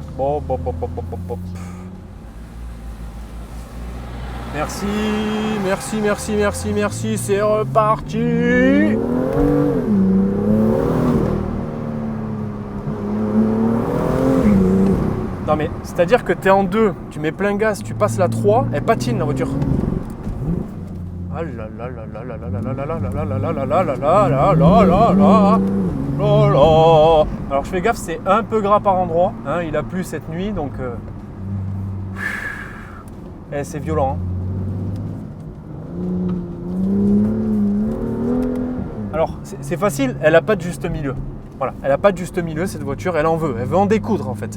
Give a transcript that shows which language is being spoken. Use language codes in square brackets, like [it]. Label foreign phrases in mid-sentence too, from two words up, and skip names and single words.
[fr] Bon. Merci, c'est reparti. Non mais, c'est-à-dire que tu es en 2, tu mets plein gaz, tu passes la 3, elle patine la voiture. Ah là là là là là là là là là là là là là là là là là là là. Alors je fais gaffe, c'est un peu gras par endroit, hein, il a plu cette nuit donc c'est violent. Alors c'est facile, elle n'a pas de juste milieu. Voilà, elle n'a pas de juste milieu cette voiture, elle veut en découdre en fait.